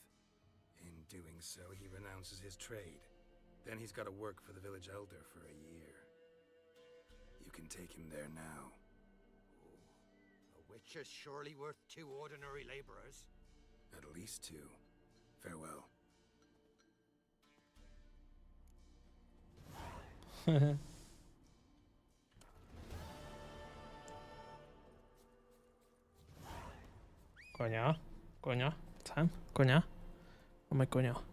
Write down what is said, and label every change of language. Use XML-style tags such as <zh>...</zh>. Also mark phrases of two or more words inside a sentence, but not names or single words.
<en>In doing so, he renounces his trade. Then he's got to work for the village elder for a year. You can take him there now. A Witcher's surely worth 2 ordinary laborers. At least 2. Farewell.</en> <sk>Konia, konia, chcem, konia. Máme konia.</sk>